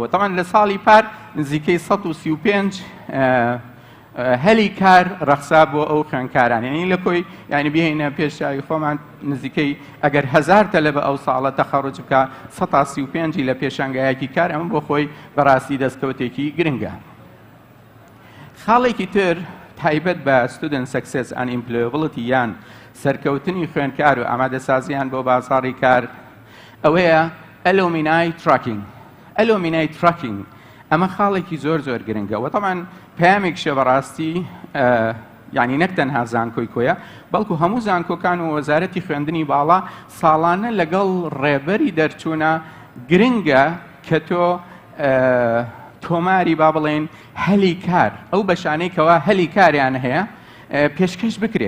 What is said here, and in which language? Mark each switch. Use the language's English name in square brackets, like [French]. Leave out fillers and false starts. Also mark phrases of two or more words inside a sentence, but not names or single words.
[Central Kurdish] تەمان لە ساڵی پار نزیکەی 135 هەلی کار ڕەخسا بۆ ئەو خوێندکاران یعنی لە کۆی یعنی بهێنە پێشاوی خۆمان نزیکەی ئەگەر 1000 تەلەبە ئەو ساڵە تەخەڕوج بکە 135 لە پێشەنگایەکی کار ئەمە بۆ خۆی بەڕاستی دەستکەوتێکی گرنگە. خاڵێکی تر تایبەت بە [English] student success and employability [Central Kurdish] یان سەرکەوتنی خوێندکار و ئامادەسازیان بۆ بازاڕی کار ئەوەیە [English] alumni tracking. alumni tracking [Central Kurdish] ئەمە خاڵێکی زۆر گرنگە و تەمان پامێکشە بەڕاستی یعنی نەک تەنها زانکۆی کۆیە بەڵکو هەموو زانکۆکان و وەزارەتی خوێندنی باڵا ساڵانە لەگەڵ ڕێبەری دەرچوونە گرنگە کە تۆ تۆماری با بڵێن هەلی کار ئەو بەشانەی کەوا هەلی کاریان هەیە پێشکەش بکرێ.